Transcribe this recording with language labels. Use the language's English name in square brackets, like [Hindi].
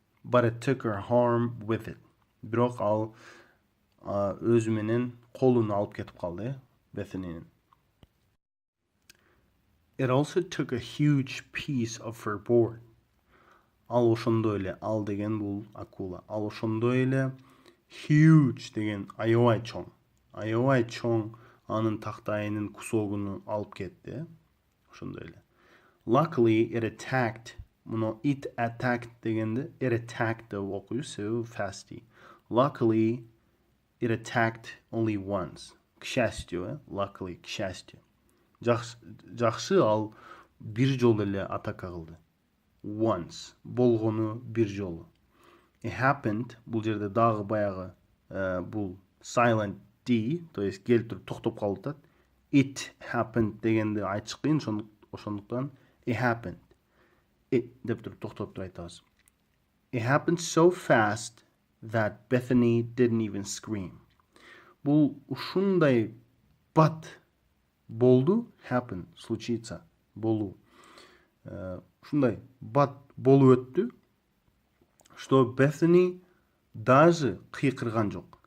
[English] But it took her harm with it. [Kyrgyz] Бирок ал өзү менен колун алып кетип калды, Bethany'nin. [English] It also took a huge piece of her board. [Kyrgyz] Ал ошондой эле, ал деген бул акула. Ал ошондой эле huge деген аябай чоң анын тактайынын кусогуну алып кетти. Ошондой эле. [English] Luckily it attacked. [Kyrgyz] Муну it attacked дегенде it attacked деп окуйбуз, so fasty. [English] Luckily it attacked only once. [Russian] К счастью, [Kyrgyz] luckily, [Russian] к счастью. [Kyrgyz] Жакшы ал бир жолу эле атака кылды. Once. Болгону бир жолу. [English] It happened. [Kyrgyz] Бул жерде дагы баягы бул silent D, [Russian] то есть [Kyrgyz] келтирип токтоп калып. It happened дегенде айтыш кыйын, ошондуктан it happened. It деп туруп токтоп айтабыз. [English] It happened so fast that Bethany didn't even scream. [Kyrgyz] Бул ушундай бат болду, happen, случиться, болуу. Ушундай бат болуп өттү, что Bethany даже кыйкырган жок.